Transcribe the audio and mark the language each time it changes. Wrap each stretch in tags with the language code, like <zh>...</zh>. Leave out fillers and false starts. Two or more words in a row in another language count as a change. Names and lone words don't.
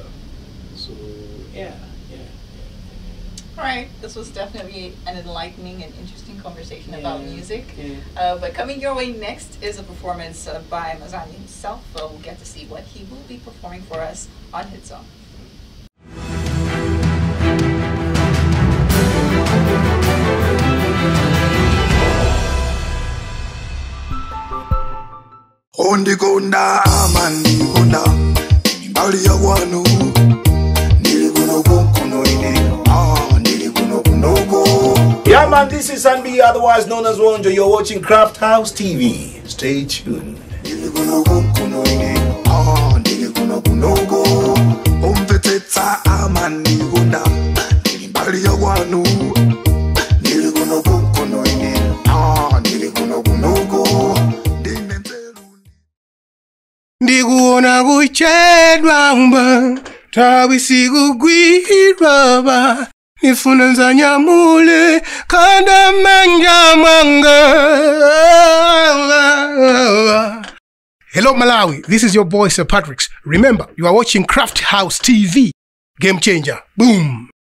<en>So yeah. Alright, this was definitely an enlightening and interesting conversation about music. But coming your way next is a performance by Mazani himself. We'll get to see what he will be performing for us on Hit Song.</en> <ny>Ondikonda amandikonda mbali ya wanu nilikuno kuno ine nilikuno kunoko.</ny> <en>Yeah man, this is Sanbi, otherwise known as Wonjo. You're watching Streethouse TV. Stay tuned.</en> <ny>Nilikuno kuno ine nilikuno kunoko. Omveteta amandikonda mbali ya wanu nilikuno kuno ine nilikuno kunoko. Ndikuona kuchedwa mba tawi kugwirwa ba nifuna nzanyamule kanda manja mwanga.</ny> <en>Hello Malawi, this is your boy Sir Patrick's. Remember, you are watching Streethouse TV. Game changer. Boom.</en>